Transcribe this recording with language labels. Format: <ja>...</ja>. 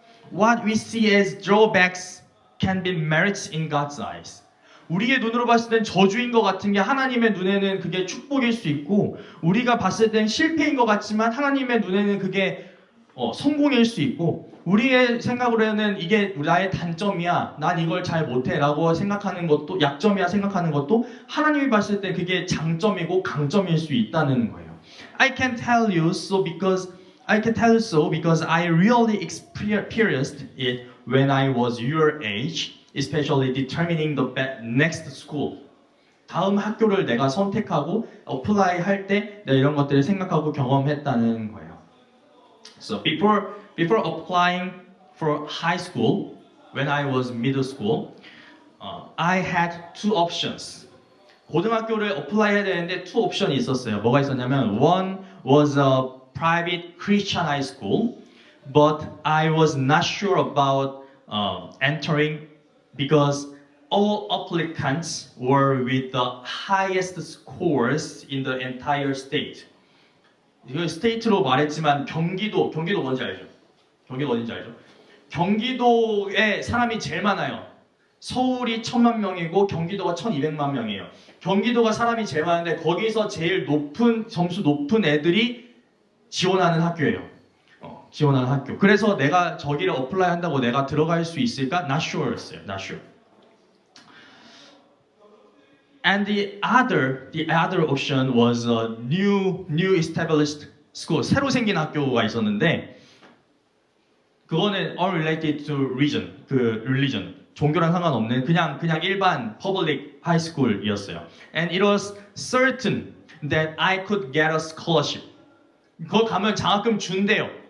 <en>What we see as drawbacks can be merits in God's eyes.</en> <ko>우리의 눈으로 봤을 땐 저주인 것 같은 게 하나님의 눈에는 그게 축복일 수 있고 우리가 봤을 땐 실패인 것 같지만 하나님의 눈에는 그게 성공일 수 있고 우리의 생각으로는 이게 나의 단점이야 난 이걸 잘 못해 라고 생각하는 것도 약점이야 생각하는 것도 하나님이 봤을 때 그게 장점이고 강점일 수 있다는 거예요.</ko> <en>I can tell you so because I really experienced it when I was your age, especially determining the next school.</en> <ko>다음 학교를 내가 선택하고 어플라이 할 때 내가 이런 것들을 생각하고 경험했다는 거예요.</ko> <en>So before applying for high school, when I was middle school, I had two options.</en> <ko>고등학교를 어플라이 해야 되는데 two 옵션이 있었어요. 뭐가 있었냐면</ko> <en>one was a private Christian high school, but I was not sure about entering because all applicants were with the highest scores in the entire state.</en> <ko>이거 스테이트로 말했지만 경기도 뭔지 알죠? 경기도 어딘지 알죠? 경기도에 사람이 제일 많아요. 서울이 1000만 명이고 경기도가 1200만 명이에요. 경기도가 사람이 제일 많은데 거기서 제일 점수 높은 애들이 지원하는 학교예요. 지원하는 학교. 그래서 내가 저기를 어플라이 한다고 내가 들어갈 수 있을까?</ko> <en>Not sure였어요. Not sure. And the other option was a new established school.</en> <ko>새로 생긴 학교가 있었는데 그거는</ko> <en>unrelated to religion.</en> <ko>종교랑 상관없는 그냥 일반</ko> <en>public high school</en> <ko>이었어요.</ko> <en>And it was certain that I could get a scholarship.</en> <ko>거기 가면 장학금 준대요.</ko>